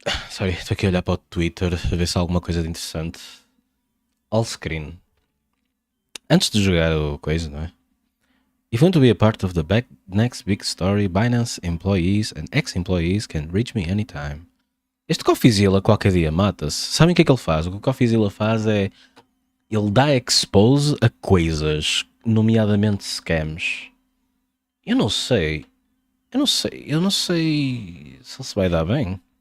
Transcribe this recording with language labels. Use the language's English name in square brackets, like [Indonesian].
[Portuguese] Sorry, estou aqui a olhar para o Twitter a ver se há alguma coisa de interessante. [English] All screen. [Portuguese] Antes de jogar o coisa, não é? [English] If you want to be a part of the next big story, Binance employees and ex-employees can reach me anytime. [Portuguese] Este CoffeeZilla qualquer dia mata-se. Sabem o que é que ele faz? O que o CoffeeZilla faz é... ele dá expose a coisas, nomeadamente scams. Eu não sei se ele se vai dar bem.